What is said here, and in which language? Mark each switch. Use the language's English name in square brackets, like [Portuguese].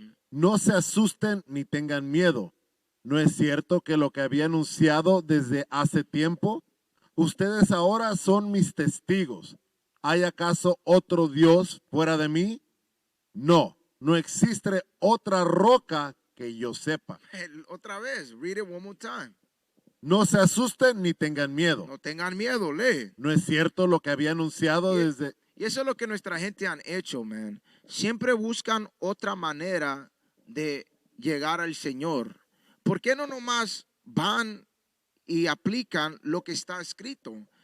[Spanish] No se asusten ni tengan miedo. ¿No es cierto que lo que había anunciado desde hace tiempo? Ustedes ahora son mis testigos. ¿Hay acaso otro Dios fuera de mí? No, no existe otra roca que yo sepa. Otra vez, [English] read it one more time. [Spanish] No se asusten ni tengan miedo. No tengan miedo, lee. ¿No es cierto lo que había anunciado desde... Y eso es lo que nuestra gente han hecho, man. Siempre buscan otra manera de llegar al Señor. ¿Por qué no nomás van y aplican lo que está escrito?